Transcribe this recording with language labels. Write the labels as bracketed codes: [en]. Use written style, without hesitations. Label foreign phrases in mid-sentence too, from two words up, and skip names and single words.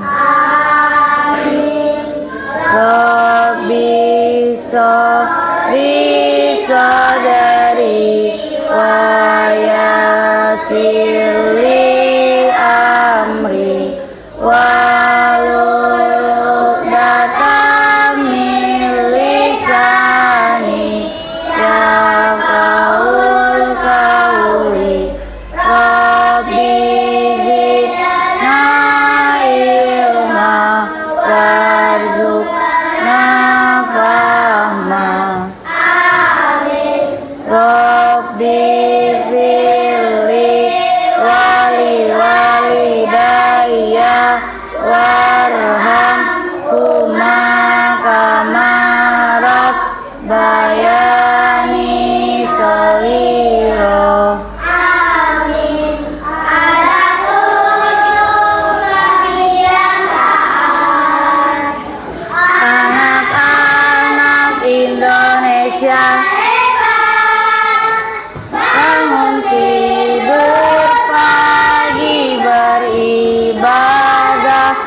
[ar] رب اشرح صدري و يسر لي أمري واحلل عقدة من لساني يفقهوا قولي. رب زدنا علما وارزقنا فهما. رب اغفر لي ولوالدي وارحمهما كما ربياني صغيرا. [id] Anak-anak Indonesia bangun tidur pagi, beribadah,